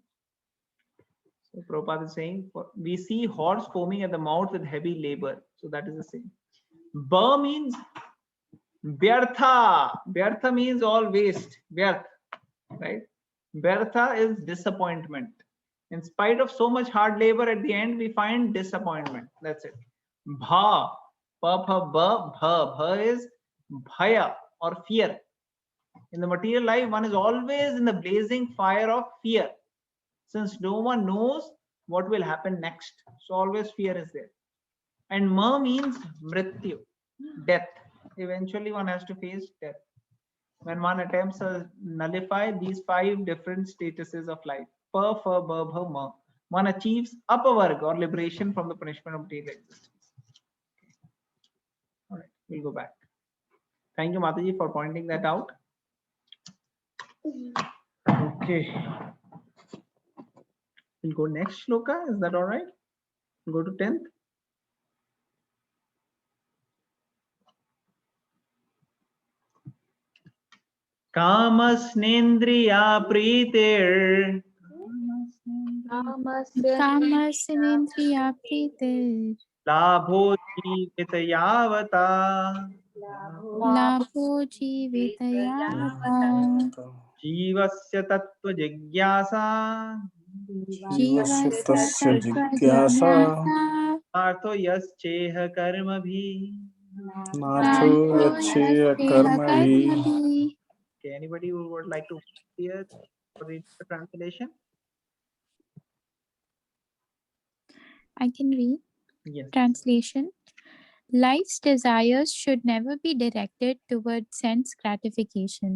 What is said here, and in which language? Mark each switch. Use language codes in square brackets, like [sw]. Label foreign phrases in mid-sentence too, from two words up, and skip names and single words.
[en] So Prabhupada is saying, we see horse foaming at the mouth with heavy labor. So that is the same. Ba means Vyartha. Vyartha means all waste. Vyarth, right? Vyartha is disappointment. In spite of so much hard labor, at the end we find disappointment. That's it. [sa] भ, प, फ, ब, भ. [en] Bha is bhaya or fear. In the material life, one is always in the blazing fire of fear, since no one knows what will happen next. So always fear is there. And ma means mrityu, death. Eventually one has to face death. When one attempts to nullify these 5 different statuses of life, [sa] प, फ, ब, भ, म, [en] one achieves apavarga or liberation from the punishment of material existence. All right, we'll go back. Thank you, Mataji, for pointing that out. Okay. We'll go next shloka. Is that all right? We'll go to 10th. [sa] कामस्येन्द्रिय प्रीतिर् कामस्नेन्द्रिया प्रीतिर् लाभो जीवेत यावता लाभो जीवितयावता जीवस्य तत्त्व जिज्ञासा जीवस्य तस्य जिज्ञासा पार्थो यश्चेह कर्मभि. नार्थो यच्छेय कर्मभिः. [en] Okay, anybody who would like to hear or read the translation? I can read. Yes. Translation. Life's desires should never be directed towards sense gratification.